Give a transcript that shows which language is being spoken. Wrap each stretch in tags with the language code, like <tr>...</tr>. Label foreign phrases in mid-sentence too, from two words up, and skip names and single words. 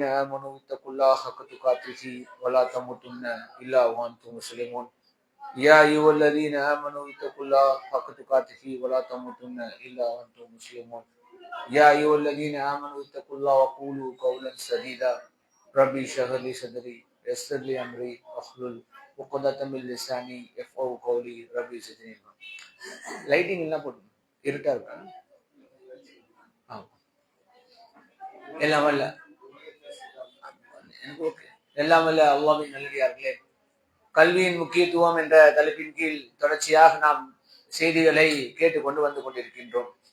<ar>آمنوا اتقوا الله حق تقاته ولا تموتن إلا وأنتم مسلمون يا أيها الذين آمنوا اتقوا الله حق تقاته ولا تموتن إلا وأنتم مسلمون يا أيها الذين آمنوا اتقوا الله وقولوا قولا سديدا ربي اشرح لي صدري ويسر لي أمري واحلل عقدة من لساني يفقهوا قولي ربي زدني علما.</ar> <ta>லைட்டிங் எல்லாம் போட்டு இருட்டா இருக்கா? எல்லாம் இல்ல எனக்கு ஓகே. எல்லாம் இல்ல அல்லாஹ்வின் நல்லடியார்களே, கல்வியின் முக்கியத்துவம் என்ற தலைப்பின் கீழ் தொடர்ச்சியாக நாம் செய்திகளை கேட்டுக்கொண்டு வந்து கொண்டிருக்கின்றோம்.</ta>